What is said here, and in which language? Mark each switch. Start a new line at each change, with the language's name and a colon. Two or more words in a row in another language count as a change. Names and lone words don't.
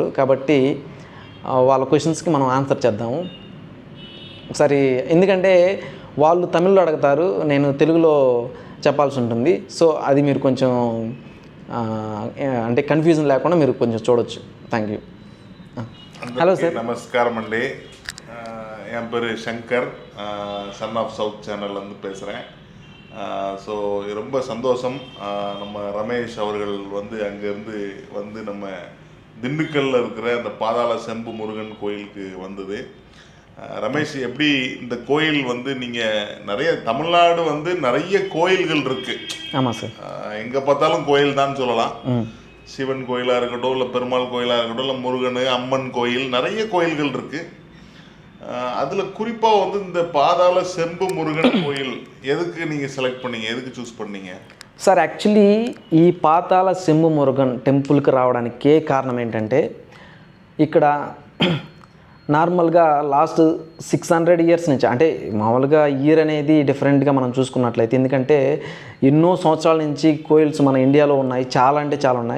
Telugu: కాబట్టి వాళ్ళ క్వశ్చన్స్కి మనం ఆన్సర్ చేద్దాము ఒకసారి. ఎందుకంటే వాళ్ళు తమిళ్లో అడుగుతారు, నేను తెలుగులో చెప్పాల్సి ఉంటుంది. సో అది మీరు కొంచెం అంటే కన్ఫ్యూజన్ లేకుండా మీరు కొంచెం చూడొచ్చు.
English: thank you. hello sir.
Telugu: நமஸ்காரம் అండి.
Tamil: என் பேர் சங்கர், சன் ஆஃப் சவுத் சேனல்ல இருந்து பேசுகிறேன். ஸோ ரொம்ப சந்தோஷம். நம்ம ரமேஷ் அவர்கள் அங்கேருந்து நம்ம திண்டுக்கல்லில் இருக்கிற அந்த பாதாள செம்பு முருகன் கோயிலுக்கு வந்தது. ரமேஷ், எப்படி இந்த கோயில் நீங்கள் நிறைய தமிழ்நாடு நிறைய கோயில்கள் இருக்கு. ஆமாம் சார். எங்கே பார்த்தாலும் கோயில் தான் சொல்லலாம். சிவன் கோயிலாக இருக்கட்டும், இல்லை பெருமாள் கோயிலாக இருக்கட்டும், இல்லை முருகன் அம்மன் கோயில், நிறைய கோயில்கள் இருக்கு. அதில் குறிப்பாக இந்த பாதாள செம்பு முருகன் கோயில் எதுக்கு நீங்கள் செலக்ட் பண்ணீங்க, எதுக்கு சூஸ் பண்ணீங்க
Telugu: సార్? యాక్చువల్లీ ఈ పాతాళ సింహ మురుగన్ టెంపుల్కి రావడానికి కారణం ఏంటంటే ఇక్కడ నార్మల్గా
English: last 600 years
Telugu: నుంచి, అంటే మామూలుగా ఇయర్ అనేది డిఫరెంట్గా మనం చూసుకున్నట్లయితే, ఎందుకంటే ఎన్నో సంవత్సరాల నుంచి కోయిల్స్ మన ఇండియాలో ఉన్నాయి, చాలా అంటే చాలా ఉన్నాయి.